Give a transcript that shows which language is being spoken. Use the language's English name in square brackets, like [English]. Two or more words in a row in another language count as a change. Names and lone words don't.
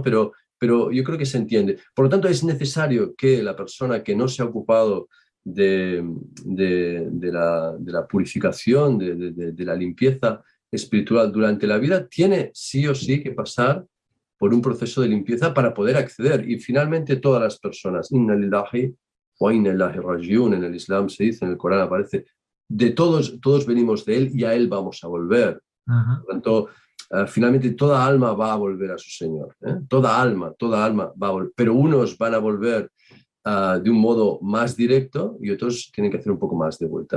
[Spanish] Pero yo creo que se entiende. Por lo tanto, es necesario que la persona que no se ha ocupado de la purificación, de la limpieza espiritual durante la vida, tiene sí o sí que pasar por un proceso de limpieza para poder acceder. Y finalmente todas las personas, [Arabic] إنا لله و إنا إليه راجعون, [Spanish] en el Islam se dice, en el Corán aparece, de todos venimos de él y a él vamos a volver. Por lo tanto, finalmente toda alma va a volver a su Señor. Toda alma va a volver. Pero unos van a volver de un modo más directo y otros tienen que hacer un poco más de vuelta.